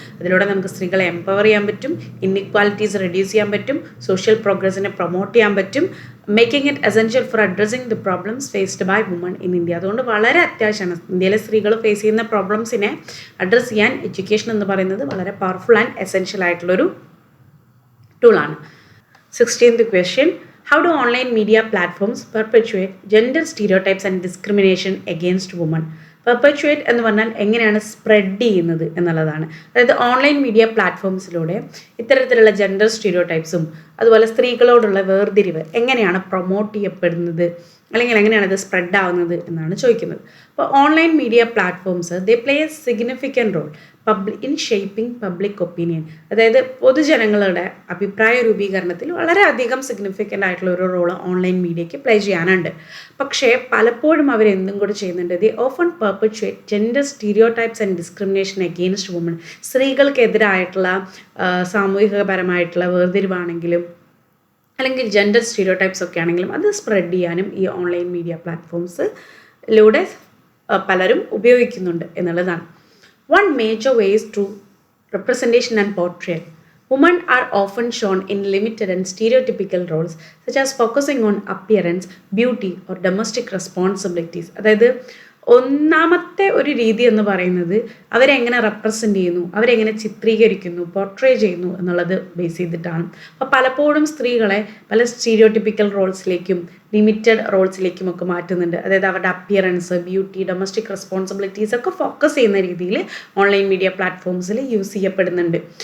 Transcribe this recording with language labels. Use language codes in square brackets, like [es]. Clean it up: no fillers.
[ml] അതിലൂടെ നമുക്ക് സ്ത്രീകളെ [en] empower [ml] ചെയ്യാൻ പറ്റും, [en] Inequalities reduce ചെയ്യാൻ പറ്റും, social പ്രോഗ്രസിനെ പ്രൊമോട്ട് ചെയ്യാൻ പറ്റും, making it essential for addressing the problems faced by woman in India. [ml] അതുകൊണ്ട് വളരെ അത്യാവശ്യമാണ് ഇന്ത്യയിലെ സ്ത്രീകൾ ഫേസ് ചെയ്യുന്ന പ്രോബ്ലംസിനെ അഡ്രസ്സ് ചെയ്യാൻ എഡ്യൂക്കേഷൻ എന്ന് പറയുന്നത് വളരെ പവർഫുൾ ആൻഡ് എസെൻഷ്യൽ ആയിട്ടുള്ളൊരു ടൂളാണ്. [en] 16th question. How do online media platforms perpetuate gender stereotypes and discrimination against women? [ml] Perpetuate എന്ന് പറഞ്ഞാൽ എങ്ങനെയാണ് സ്പ്രെഡ് ചെയ്യുന്നത് എന്നുള്ളതാണ്. അതായത് ഓൺലൈൻ മീഡിയ പ്ലാറ്റ്ഫോംസിലൂടെ ഇത്തരത്തിലുള്ള ജെൻഡർ സ്റ്റീരിയോടൈപ്സും അതുപോലെ സ്ത്രീകളോടുള്ള വേർതിരിവ് എങ്ങനെയാണ് പ്രൊമോട്ട് ചെയ്യപ്പെടുന്നത്, അല്ലെങ്കിൽ എങ്ങനെയാണ് ഇത് സ്പ്രെഡ് ആവുന്നത് എന്നാണ് ചോദിക്കുന്നത്. [en] അപ്പോൾ online media platforms they play a significant role in shaping public opinion. [ml] അതായത് പൊതുജനങ്ങളുടെ അഭിപ്രായ രൂപീകരണത്തിൽ വളരെയധികം സിഗ്നിഫിക്കൻ്റ് ആയിട്ടുള്ള ഒരു റോൾ ഓൺലൈൻ മീഡിയയ്ക്ക് പ്ലേ ചെയ്യാനുണ്ട്. പക്ഷേ പലപ്പോഴും അവരെന്തും കൂടെ ചെയ്യുന്നുണ്ട്, [en] The often perpetuate gender stereotypes and discrimination against woman. [ml] സ്ത്രീകൾക്കെതിരായിട്ടുള്ള സാമൂഹികപരമായിട്ടുള്ള വേർതിരിവാണെങ്കിലും അല്ലെങ്കിൽ ജെൻഡർ സ്റ്റീരിയോടൈപ്സ് ഒക്കെ ആണെങ്കിലും അത് സ്പ്രെഡ് ചെയ്യാനും ഈ ഓൺലൈൻ മീഡിയ പ്ലാറ്റ്ഫോംസിലൂടെ പലരും ഉപയോഗിക്കുന്നുണ്ട് എന്നുള്ളതാണ്. [en] One major way is through representation and portrayal. Women are often shown in limited and stereotypical roles, such as focusing on appearance, beauty, or domestic responsibilities. [ml] അതായത് ഒന്നാമത്തെ ഒരു രീതി എന്ന് പറയുന്നത് അവരെങ്ങനെ റെപ്രസെൻ്റ് ചെയ്യുന്നു, അവരെങ്ങനെ ചിത്രീകരിക്കുന്നു, പോർട്രേ ചെയ്യുന്നു എന്നുള്ളത് ബേസ് ചെയ്തിട്ടാണ്. അപ്പോൾ പലപ്പോഴും സ്ത്രീകളെ പല സ്റ്റീരിയോടിപ്പിക്കൽ റോൾസിലേക്കും ലിമിറ്റഡ് റോൾസിലേക്കും ഒക്കെ മാറ്റുന്നുണ്ട്. അതായത് അവരുടെ അപ്പിയറൻസ്, ബ്യൂട്ടി, ഡൊമസ്റ്റിക് റെസ്പോൺസിബിലിറ്റീസ് ഒക്കെ ഫോക്കസ് ചെയ്യുന്ന രീതിയിൽ ഓൺലൈൻ മീഡിയ പ്ലാറ്റ്ഫോംസിൽ യൂസ് ചെയ്യപ്പെടുന്നുണ്ട്.